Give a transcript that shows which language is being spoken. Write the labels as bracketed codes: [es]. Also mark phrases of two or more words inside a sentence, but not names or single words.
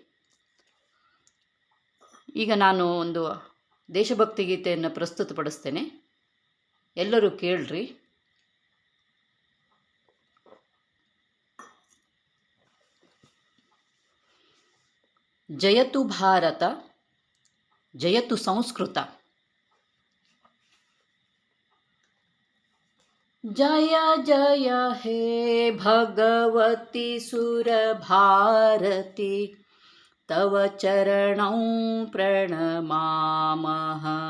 [kn] ಈಗ ನಾನು ದೇಶಭಕ್ತಿ ಗೀತೆಯನ್ನು ಪ್ರಸ್ತುತಪಡಿಸ್ತೇನೆ, ಎಲ್ಲರೂ ಕೇಳ್ರಿ. [sa] ಜಯತು ಭಾರತ, ಜಯತು ಸಂಸ್ಕೃತ. जय जय हे भगवती सुरभारती, तव चरणौ प्रणमामः.